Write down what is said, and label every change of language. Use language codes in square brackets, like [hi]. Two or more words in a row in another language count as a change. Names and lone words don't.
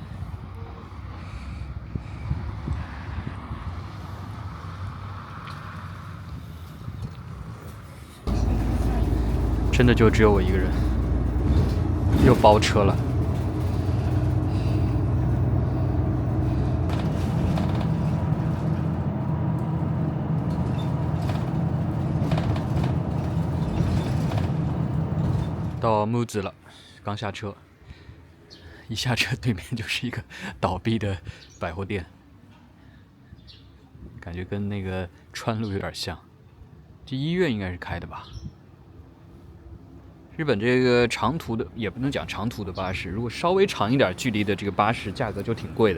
[zh] 真的就只有我一個人，又包車了。到木子了，剛下車，一下車對面就是一個倒閉的百貨店，感覺跟那個川路有點像。這醫院應該是開的吧？日本這個長途的，也不能講長途的巴士，如果稍微長一點距離的這個巴士，價格就挺貴的。